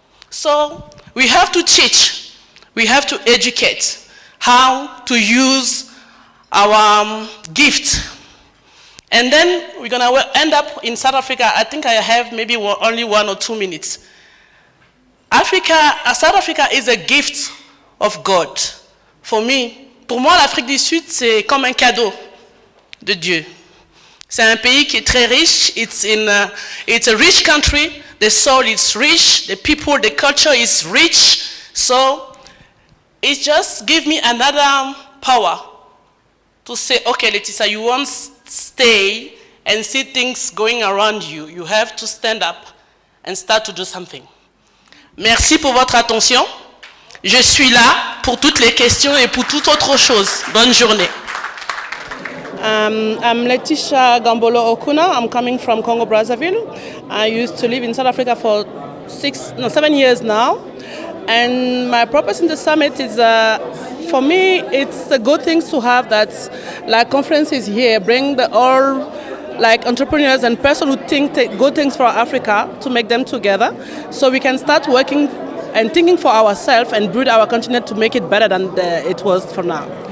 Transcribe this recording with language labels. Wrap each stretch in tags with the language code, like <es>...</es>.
<en>So we have to teach, we have to educate how to use our gift. And then we're going to end up in South Africa. I think I have maybe only 1 or 2 minutes. South Africa is a gift of God.</en> <fr>Pour moi, l'Afrique du Sud, c'est comme un cadeau de Dieu. C'est un pays qui est très riche.</fr> <en>It's a rich country. The soul is rich. The people, the culture is rich. So it just gives me another power to say, okay, Laetitia, you won't stay and see things going around you. You have to stand up and start to do something.</en> <fr>Merci pour votre attention. Je suis là pour toutes les questions et pour toute autre chose. Bonne journée.</fr> <en>I'm Laetitia Gambolo Okuna. I'm coming from Congo-Brazzaville. I used to live in South Africa for 7 years now. And my purpose in the summit is, for me, it's a good thing to have that, like conferences here, bring all like entrepreneurs and persons who think good things for Africa to make them together, so we can start working and thinking for ourselves and build our continent to make it better than it was for now.</en>